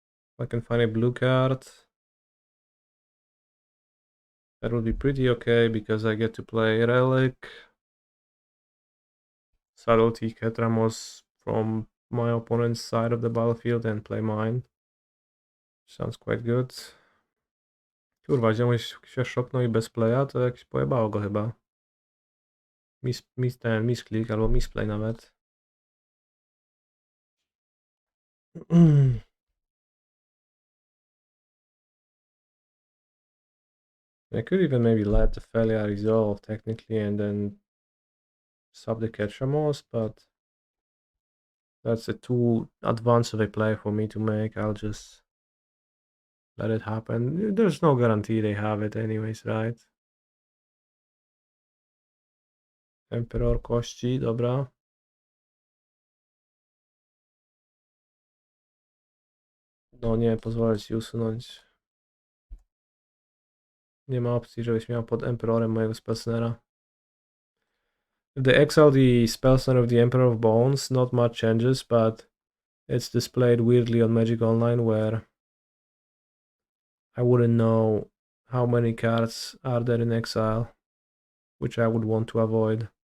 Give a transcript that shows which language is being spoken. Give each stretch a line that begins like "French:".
English: If I can find a blue card, that would be pretty okay because I get to play Relic, Subtlety, Ketramoz from my opponent's side of the battlefield and play mine. Sounds quite good.
Polish: Kurwa, ziomuś się szoknął i bez playa, to jakś pojebało go chyba. Misklik albo misplay nawet.
English: I could even maybe let the Felia resolve technically and then sub the Ketramoz, but that's a too advanced of a play for me to make. I'll just let it happen. There's no guarantee they have it anyways, right?
Polish: Emperor kości, dobra. No nie, pozwolę ci usunąć. Nie ma opcji, żebyś miał pod Emperorem mojego Spell Snare'a.
English: If they exile the Spell Snare of the Emperor of Bones, not much changes, but it's displayed weirdly on Magic Online where I wouldn't know how many cards are there in exile, which I would want to avoid.